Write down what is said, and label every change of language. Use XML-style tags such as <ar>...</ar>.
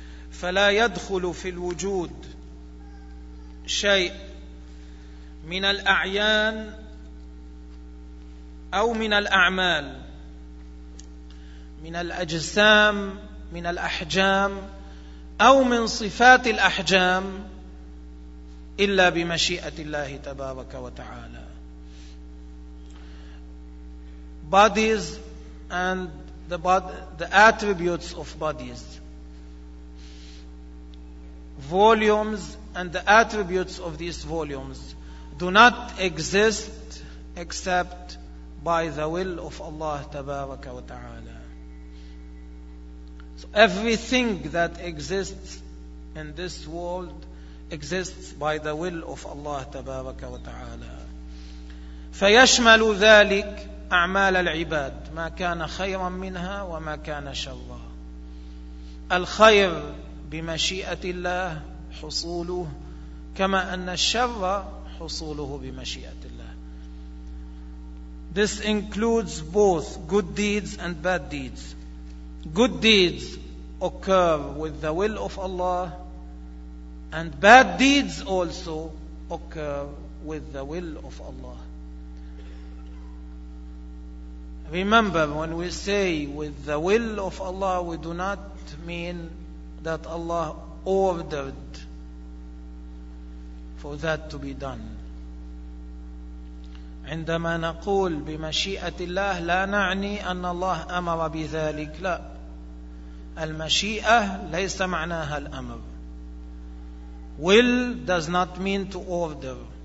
<ar>فلا يدخل في الوجود شيء من الأعيان أو من الأعمال من الأجسام من الأحجام أو من صفات الأحجام إلا بمشيئة الله تبارك وتعالى.</ar> <en>Bodies and the attributes of bodies, volumes and the attributes of these volumes do not exist except by the will of Allah</en> <ar>تبارك وتعالى.</ar> <en>So everything that exists in this world exists by the will of Allah</en> <ar>تبارك وتعالى. فيشمل ذلك أعمال العباد ما كان خيرا منها وما كان شرا. الخير بمشيئة الله حصوله كما أن الشر حصوله بمشيئة الله.</ar> <en>This includes both good deeds and bad deeds. Good deeds occur with the will of Allah, and bad deeds also occur with the will of Allah. Remember, when we say with the will of Allah, we do not mean that Allah ordered for that to be done.</en> <ar>عندما نقول بمشيئة الله لا نعني أن الله أمر بذلك. لا, المشيئة ليس معناها الأمر.</ar> <en>Will does not mean to order.</en>